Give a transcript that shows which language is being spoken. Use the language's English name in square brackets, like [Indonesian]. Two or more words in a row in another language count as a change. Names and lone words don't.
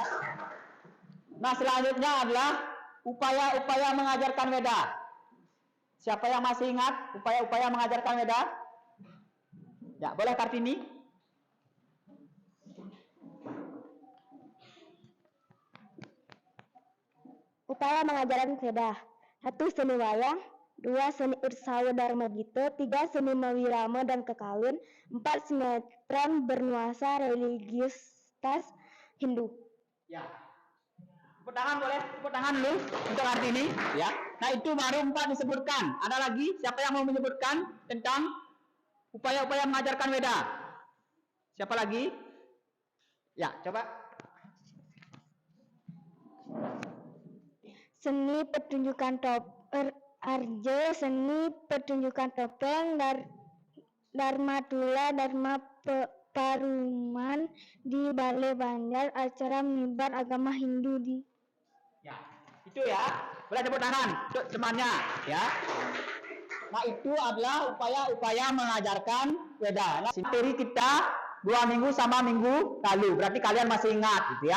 [Indonesian] Nah, selanjutnya adalah upaya-upaya mengajarkan Veda. Siapa yang masih ingat upaya-upaya mengajarkan Veda? Ya, boleh Kartini. Upaya mengajarkan Veda. 1. Seni wayang. 2. Seni Ursawa Dharma Gita. 3. Seni Mawirama dan Kekawin. 4. Sinetron bernuansa religiusitas Hindu. Ya. Tepuk tangan boleh? Tepuk tangan dulu untuk Kartini. Ya. Nah, itu baru 4 disebutkan. Ada lagi? Siapa yang mau menyebutkan tentang upaya-upaya mengajarkan Veda? Siapa lagi? Ya, coba. Seni pertunjukan Arjo, seni pertunjukan topeng, Dharmatula, Dharma Paruman di Balai Banjar, acara menyebar agama Hindu di. Ya, itu ya. Boleh tepuk tangan untuk temannya, ya. Nah, itu adalah upaya-upaya mengajarkan Veda. Nah, materi kita 2 minggu sama minggu lalu. Berarti kalian masih ingat, gitu ya.